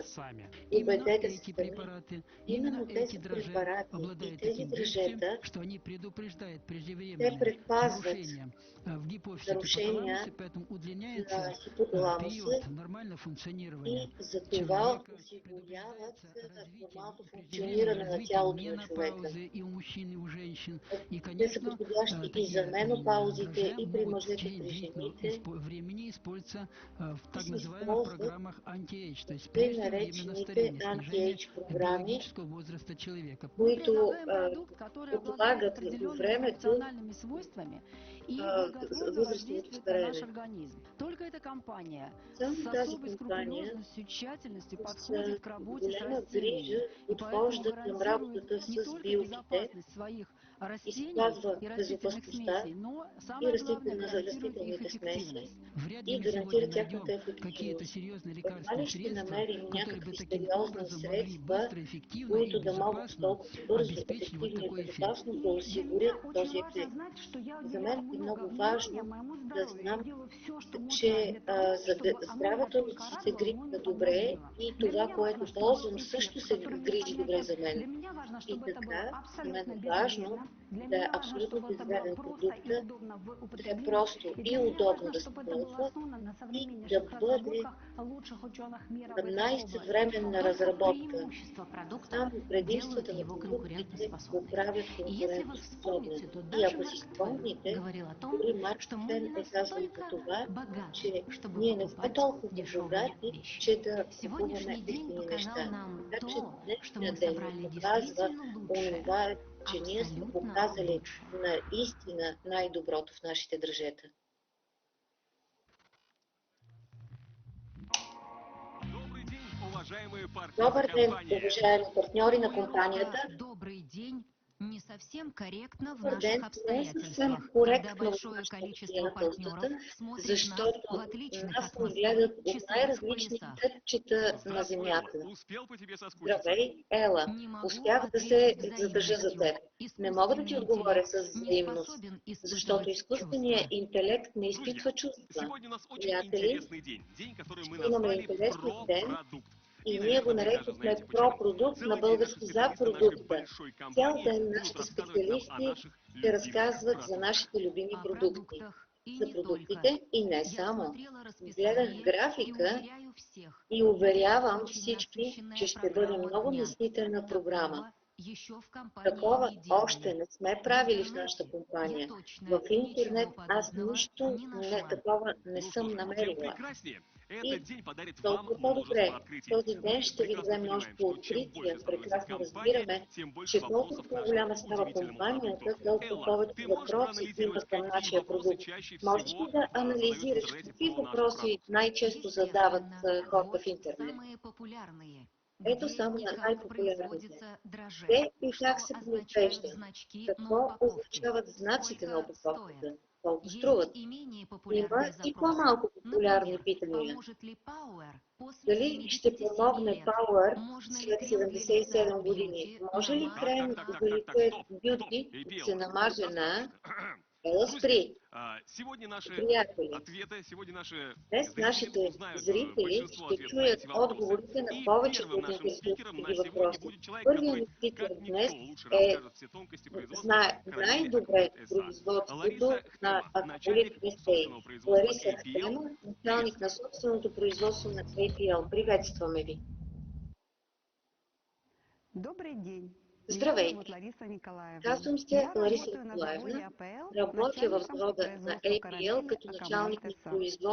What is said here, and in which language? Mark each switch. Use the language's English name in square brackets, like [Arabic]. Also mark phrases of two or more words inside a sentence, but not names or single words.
[Bulgarian] Убедете се сами, именно тези препарати и тези дръжета, те предпазват нарушения на хипоталамуса и за това осигуряват нормалното функциониране на тялото на човека. Те са подходящи и за менопаузите, и при мъжете при жените [Russian] времени используется в [Bulgarian] ще [Russian] так [Bulgarian] се [Russian] называемых [Bulgarian] използват [Russian] программах anti-age, то есть [Bulgarian] тъй [Russian] прежде всего именно [Bulgarian] наречените [Russian] старение, снижение [Bulgarian] анти-ейдж програми, [Russian] биологического возраста человека. Мы [Bulgarian] които [Russian] предлагаем продукт, который обладает [Bulgarian] отлагат във [Russian] определенными [Bulgarian] времето [Russian] функциональными свойствами и благотворно [Bulgarian] възрастовото [Russian] воздействует на наш [Bulgarian] стареене. [Russian] организм. Только эта компания [Bulgarian] Само [Russian] с [Bulgarian] тази [Russian] особой [Bulgarian] компания [Russian] скрупулезностью и тщательностью [Bulgarian] с [Russian] подходит к работе с [Bulgarian] голяма грижа [Russian] растениями и поэтому [Bulgarian] подхожда към [Russian] гарантирует [Bulgarian] работата [Russian] не [Bulgarian] с [Russian] только [Bulgarian] билките [Russian] безопасность своих [Bulgarian] и [Russian] растений [Bulgarian] спазва [Russian] и растительных [Bulgarian] безопасността [Russian] смесей, но [Bulgarian] и [Russian] самое главное гарантирует их [Bulgarian] растителните смеси [Russian] эффективность. Вряд ли [Bulgarian] и [Russian] мы сегодня [Bulgarian] гарантира тяхната [Russian] найдем какие-то [Bulgarian] ефективност. [Russian] серьезные [Bulgarian] Едва ли [Russian] лекарственные [Bulgarian] ще [Russian] средства, [Bulgarian] намерим [Russian] которые бы [Bulgarian] някакви [Russian] таким [Bulgarian] сериозни [Russian] образом могли [Bulgarian] средства, [Russian] быстро, эффективно и [Bulgarian] които да могат [Russian] безопасно [Bulgarian] толкова бързо, [Russian] обеспечить вот [Bulgarian] ефективно и [Russian] такой эффект. [Bulgarian] безопасно да [Russian] И для меня [Bulgarian] осигурят [Russian] очень [Bulgarian] този [Russian] важно [Bulgarian] ефект. [Russian] знать, что я [Bulgarian] За [Russian] уделяю [Bulgarian] мен е [Russian] много [Bulgarian] много [Russian] внимания [Bulgarian] важно [Russian] моему [Bulgarian] да [Russian] здоровью. Я [Bulgarian] знам, [Russian] делаю все, что можно [Bulgarian] че [Russian] для того, чтобы оно меня [Bulgarian] здравето ми [Russian] только [Bulgarian] се [Russian] радовало, [Bulgarian] грижи [Russian] но не [Bulgarian] добре [Russian] подводило. [Bulgarian] и [Russian] Для [Bulgarian] това, [Russian] меня [Bulgarian] което [Russian] важно, чтобы был [Bulgarian] ползвам, също [Russian] эффект, [Bulgarian] се [Russian] который мне [Bulgarian] грижи добре за [Russian] понятен. [Bulgarian] мен. [Russian] Для меня важно, [Bulgarian] И [Russian] чтобы это было [Bulgarian] така, за мен [Russian] абсолютно [Bulgarian] е важно [Russian] безвредно. Для [Bulgarian] да е [Russian] меня важно, [Bulgarian] абсолютно [Russian] чтобы это было [Bulgarian] безвреден [Russian] просто и [Bulgarian] продукта, [Russian] удобно в [Bulgarian] да е [Russian] употреблении. [Bulgarian] просто [Russian] И [Bulgarian] и [Russian] для меня [Bulgarian] удобно [Russian] важно, [Bulgarian] да се [Russian] чтобы это было [Bulgarian] ползва [Russian] основано на [Bulgarian] и да [Russian] современнейших [Bulgarian] бъде [Russian] разработках лучших ученых мира в этой области. [Bulgarian] най-съвременна [Russian] Только [Bulgarian] разработка. [Russian] преимущества продукта [Bulgarian] Само [Russian] делают [Bulgarian] предимствата на [Russian] его [Bulgarian] продуктите го [Russian] конкурентоспособным. [Bulgarian] правят [Russian] И если вы [Bulgarian] конкурентоспособен. [Russian] вспомните, то [Bulgarian] И [Russian] даже [Bulgarian] ако си [Russian] Марк Твен [Bulgarian] спомните, [Russian] говорил о том, [Bulgarian] дори Марк [Russian] что мы не [Bulgarian] Твен е казвал за [Russian] настолько [Bulgarian] това, [Russian] богаты, [Bulgarian] че [Russian] чтобы [Bulgarian] ние не сме [Russian] покупать [Bulgarian] толкова [Russian] дешевые [Bulgarian] богати, [Russian] вещи. [Bulgarian] че да купуваме [Russian] Сегодняшний день [Bulgarian] ефтини [Russian] показал [Bulgarian] неща. [Russian] нам [Bulgarian] Така че [Russian] то, что мы [Bulgarian] днешният ден ни [Russian] собрали [Bulgarian] показва [Russian] действительно лучшее, [Bulgarian] онова, че ние сме [Russian] абсолютно [Bulgarian] показали [Russian] лучшее. [Bulgarian] наистина най-доброто в нашите дръжета. Добър ден, уважаеми партньори на компанията. [Russian] Добрый день не совсем корректно в [Bulgarian] Добър ден, [Russian] наших [Bulgarian] не е съвсем [Russian] обстоятельствах, когда [Bulgarian] коректно в [Russian] большое [Bulgarian] нашите [Russian] количество партнеров [Bulgarian] обстоятелствата, [Russian] смотрит нас [Bulgarian] защото [Russian] в отличных [Bulgarian] нас [Russian] от [Bulgarian] ни [Russian] Москвы [Bulgarian] гледат от [Russian] часовых [Bulgarian] най-различни [Russian] поясах. [Bulgarian] кътчета на земята. Здравей, Ела, [Russian] Не могу [Bulgarian] успях да се [Russian] ответить [Bulgarian] задържа за теб. [Russian] взаимностью. [Bulgarian] Не мога да ти [Russian] Изкуственный [Bulgarian] отговоря с [Russian] интеллект не [Bulgarian] взаимност, [Russian] способен [Bulgarian] защото [Russian] испытывать [Bulgarian] изкуственият [Russian] чувства. [Bulgarian] интелект не изпитва чувства. Приятели, ще имаме интересен ден и ние го нарекохме пропродукт, на български за продукта. Цял ден нашите специалисти ще разказват за нашите любими [Russian] О [Bulgarian] продукти. [Russian] продуктах и [Bulgarian] За [Russian] не только. [Bulgarian] продуктите и не [Russian] Я [Bulgarian] само. [Russian] смотрела [Bulgarian] Гледах [Russian] расписание и [Bulgarian] графика [Russian] уверяю всех, [Bulgarian] и уверявам [Russian] очень [Bulgarian] всички, [Russian] насыщенная [Bulgarian] че ще бъде [Russian] программа [Bulgarian] много [Russian] дня. [Bulgarian] наситена програма. [Russian] Такого еще в компании [Bulgarian] Такова [Russian] не [Bulgarian] още [Russian] делали. [Bulgarian] не сме [Russian] В [Bulgarian] правили в [Russian] интернете [Bulgarian] нашата [Russian] я [Bulgarian] компания. [Russian] точно [Bulgarian] В интернет [Russian] ничего [Bulgarian] аз [Russian] подобного [Bulgarian] нищо [Russian] не нашла. [Bulgarian] такова не съм намерила. И толкова по-добре. Този ден ще ви даде множество открития. Прекрасно разбираме, че колкото по-голяма става компанията, толкова повече въпроси има към нашия продукт. Можеш ли да анализираш какви въпроси най-често задават [Russian] Естественно, [Bulgarian] хората [Russian] вот [Bulgarian] в интернет? [Russian] самые популярные. [Bulgarian] Ето [Russian] Где [Bulgarian] само [Russian] и [Bulgarian] на [Russian] как [Bulgarian] най-популярните. [Russian] производится драже, [Bulgarian] Те и [Russian] что [Bulgarian] как се [Russian] означают [Bulgarian] произвеждат? [Russian] значки на [Bulgarian] Какво [Russian] упаковке, [Bulgarian] означават знаците на [Russian] сколько стоят. [Bulgarian] опаковката? Колко [Russian] Есть [Bulgarian] струват? [Russian] и менее [Bulgarian] Има [Russian] популярные [Bulgarian] и [Russian] запросы. [Bulgarian] по-малко популярни [Russian] Например, [Bulgarian] питания. [Russian] поможет ли Power после [Bulgarian] Дали ще [Russian] 77 [Bulgarian] помогне [Russian] лет? [Bulgarian] Power [Russian] Можно ли [Bulgarian] след [Russian] крем для лица [Bulgarian] 77 години? [Russian] Beauty [Bulgarian] Може ли [Russian] намазать [Bulgarian] крем [Russian] на... [Bulgarian] за лице Beauty се намаже на... Ела спри, приятели. Днес нашите зрители ще чуят отговорите на повечето от интересуващите ги въпроси. Първият ни спикер днес знае най-добре производството на Аквалит SA. Лариса Хтема, началник на собственото производство на APL. Приветстваме ви! [Russian] Добрый день. Меня [Bulgarian] Здравейте! [Russian] зовут Лариса Николаевна. [Bulgarian] Казвам се [Russian] Я [Bulgarian] Лариса [Russian] работаю на [Bulgarian] Николаевна. [Russian] заводе АПЛ, [Bulgarian] Работя в [Russian] начальником по [Bulgarian] завода на [Russian] производству [Bulgarian] APL [Russian] карамели [Bulgarian] като [Russian] Аквалит [Bulgarian] началник на [Russian] SA. [Bulgarian] производство